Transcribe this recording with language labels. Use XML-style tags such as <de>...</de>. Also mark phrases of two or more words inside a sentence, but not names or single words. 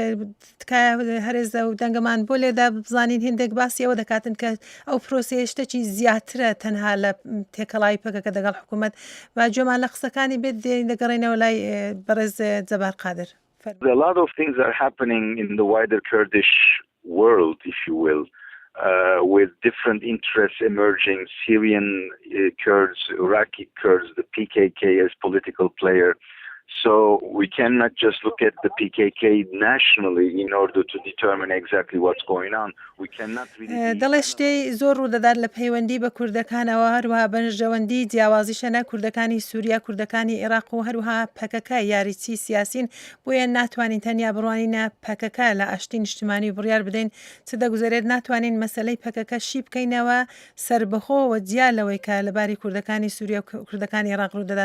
<ckb>هەرێزە و دەنگەمان بۆ لێدا بزانین هندێک باسی ئەوە دەکاتن کە ئەو پرۆسەیە شتێکی زیاترە تەنها لە تێکەڵای پەکەکە دەگەڵ حکوومەت و گوێمان لە قسەکانی بێت دەگەڕێنەوە لای بەڕێز جەبار قادر.</ckb> <en>A lot of things are happening in the wider Kurdish world, if you will, with different interests emerging, Syrian Kurds, Iraqi Kurds, the PKK as political player. So we cannot just look at the PKK nationally in order to determine exactly what's going on. We cannot really...</en> <ckb>دەڵێ شتەی زۆر ڕوودەدات لە پەیوەندی بە کوردەکانەوە هەروەها بەنژەوەندی جیاوازیشەنە کوردەکانی سووریا کوردەکانی عێراق و هەروەها پەکەکە یاریچی سیاسین بۆیە ناتوانین تەنیا بڕوانینە پەکەکە لە ئاشتی نیشتیمانی و بڕیار بدەین چ دەگوزارێت ناتوانین مەسەلەی پەکەکە شی بکەینەوە سربەخۆوە جیالەوەی کە لەباری کوردەکانی سووریا و کوردەکانی عێراق ڕوودەدات.</ckb>